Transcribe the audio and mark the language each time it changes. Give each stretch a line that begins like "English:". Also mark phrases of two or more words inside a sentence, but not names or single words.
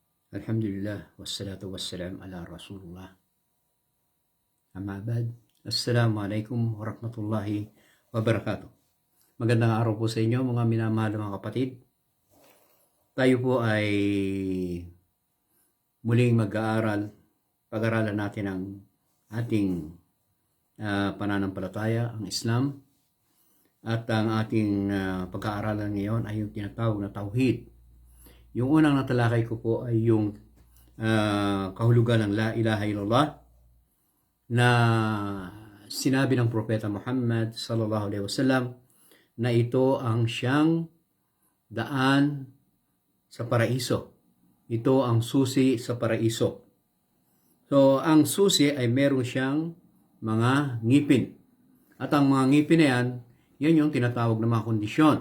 Arabic: الحمد لله والصلاة والسلام على رسول الله. أما بعد. السلام عليكم ورحمة الله وبركاته.
Filipino: Magandang araw po sa inyo mga minamahal mga kapatid. Tayo po ay muling mag-aaral. Pag-aralan natin ang ating pananampalataya, ang Islam. At ang ating pag-aaralan ngayon ay yung tinatawag na Tauhid. Yung unang natalakay ko po ay yung kahulugan ng
Arabic: لا إله إلا الله
Filipino: na sinabi ng Propeta Muhammad
Arabic: صلى الله عليه وسلم
Filipino: na ito ang siyang daan sa paraiso. Ito ang susi sa paraiso. So, ang susi ay meron siyang mga ngipin. At ang mga ngipin na yan yung tinatawag na mga kondisyon.